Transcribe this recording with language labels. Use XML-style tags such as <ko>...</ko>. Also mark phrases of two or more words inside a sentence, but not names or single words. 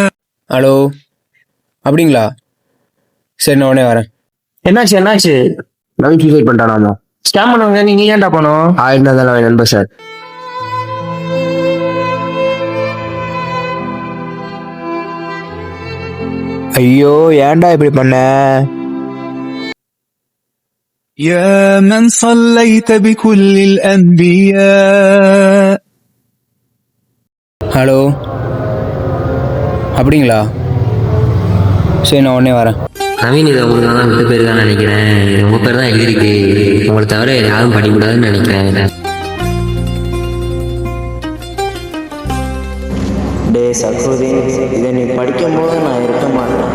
<ta>ஹலோ, அப்படிங்களா? சரி, நான் உடனே வரேன். என்னாச்சு? நவீன் சூசைட் பண்ணிட்டானா? ஸ்கேம் பண்ணுவாங்க, நீங்க ஏன்டா போனோம்? ஆயிருந்தா தான் நண்பர் சார். ஐயோ, ஏன்டா இப்படி பண்ண?</ta> <ar>يا من صليت بكل الأنبياء.</ar> <ta>ஹலோ, அப்படிங்களா? சரி, நான் உடனே வரேன். நவீன், இது உங்களுக்கு தான் இந்த பேர் தான் நினைக்கிறேன். உங்க பேர் தான் எழுதிருக்கு. உங்களை தவிர யாரும் படிக்கூடாதுன்னு நினைக்கிறேன். டே சக்ருதீன், இதை நீ படிக்கும்போது நான் இருக்க மாட்டேன்.</ta>